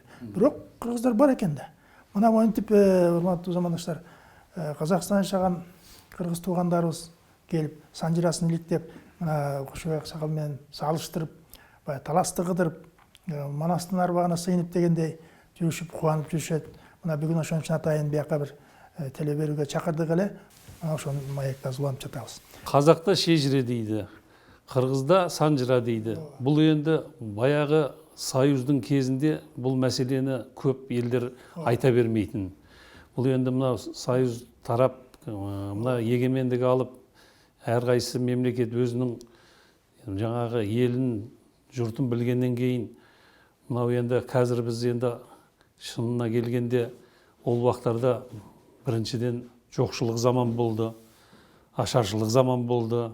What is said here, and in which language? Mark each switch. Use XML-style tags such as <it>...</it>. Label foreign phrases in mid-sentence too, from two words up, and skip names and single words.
<ky>Бирок кыргыздар бар экен да. Мына монтип, урматтуу замандаштар, Казакстанда жашаган кыргыз туугандарыбыз келип, санжирасын иликтеп, мына Кошобай Аксакал менен салыштырып, баягы таласты кыдырып, Манастын арбагына сыйынып дегендей жүрүшүп, кубанып жүрүшөт. Мына бүгүн ошон үчүн атайын бияка бир теле берүүгө чакырдык эле. Ошону маекта улантып жатабыз.</ky> <kk>Қазақта шежіре дейді, Қырғызда санжыра дейді. Бұл енді баяғы Союздың кезінде бұл мәселені көп елдер айта бермейтін. Бұл енді мына Союз тарап, мына егемендік алып, әрқайсы мемлекет өзінің жаңағы елін, жұртын білгеннен кейін, мынау енді қазір біз енді шынына келгенде ол уақыттарда біріншіден жоқшылық заман болды, ашаршылық заман болды.</kk>